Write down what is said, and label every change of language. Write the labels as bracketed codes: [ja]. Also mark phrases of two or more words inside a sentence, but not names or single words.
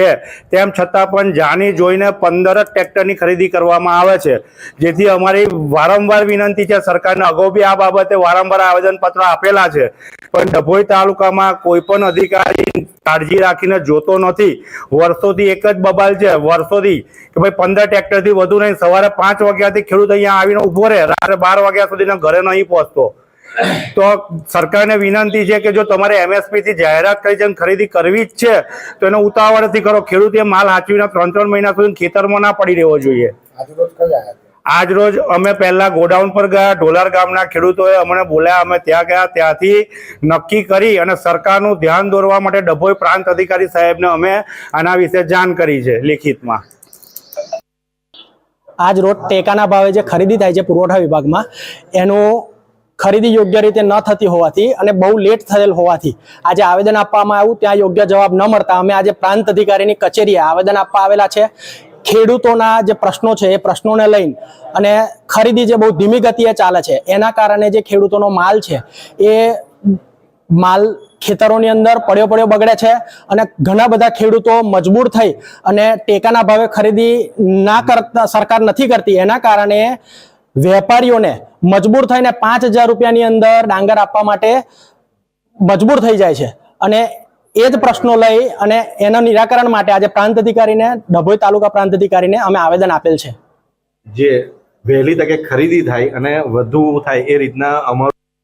[gu] તેમ છતાં પણ જાણી જોઈને 15 ટ્રેક્ટરની ખરીદી કરવામાં આવે છે, જેથી અમારી વારંવાર વિનંતી છે સરકારને। અગાઉ બી આ બાબતે વારંવાર આવેદનપત્ર આપેલા છે, પણ ડભોઈ તાલુકામાં કોઈ પણ અધિકારી કાળજી રાખીને જોતો નથી। વર્ષોથી એક જ બબાલ છે, વર્ષોથી કે ભાઈ 15 ટ્રેક્ટરથી વધુ નહીં, સવારે 5 વાગ્યાથી ખેડૂત અહીંયા આવીને ઉભો રહે, રાત્રે 12 વાગ્યા સુધી ઘરે નહીં પહોંચતો। તો સરકાર ને વિનંતી છે કે જો તમારે એમએસપી થી જાહેરાત કરી છે ખરીદી કરવી જ છે તો એને ઉતાવળથી કરો। ખેડૂતે માલ હાચવીને 3 મહિના સુધી ખેતરમાં ના પડી રહેવો જોઈએ। આજ રોજ અમે પહેલા ગોડાઉન પર ગયા, ઢોલાર ગામના ખેડૂતોએ અમને બોલાવ્યા, અમે ત્યાં ગયા, ત્યાંથી નક્કી કરી અને સરકારનું ધ્યાન દોરવા માટે ડભોઈ પ્રાંત અધિકારી સાહેબને અમે આના વિશે જાણ કરી છે લેખિતમાં। આજ રોજ ટેકાના ભાવે જે ખરીદી થાય છે પુરવઠા વિભાગમાં એનો ખરીદી યોગ્ય રીતે ન થતી હોવાથી અને બહુ લેટ થયેલ હોવાથી આજ આવેદન આપવામાં આવ્યું, ત્યાં યોગ્ય જવાબ ન મળતા અમે આજ પ્રાંત અધિકારીની કચેરીએ આવેદન આપવા આવેલા છે। ખેડૂતોના જે પ્રશ્નો છે એ પ્રશ્નોને લઈને અને ખરીદી જે બહુ ધીમી ગતિએ ચાલે છે એના કારણે જે ખેડૂતોનો માલ છે એ માલ ખેતરોની અંદર પડ્યો બગડે છે અને ઘણા બધા ખેડૂતો મજબૂર થઈ અને ટેકાના ભાવે ખરીદી ના કરતા સરકાર નથી કરતી, એના કારણે વેપારીઓને મજબૂર થઈને 5000 રૂપિયાની અંદર ડાંગર આપવા માટે મજબૂર થઈ જાય છે। અને એ જ પ્રશ્નો લઈ અને એના નિરાકરણ માટે આજ પ્રાંત અધિકારીને ડભોઈ તાલુકા પ્રાંત અધિકારીને અમે આવેદન આપેલ છે। જે વહેલી તકે ખરીદી થાય અને વધુ થાય એ રીતના અમર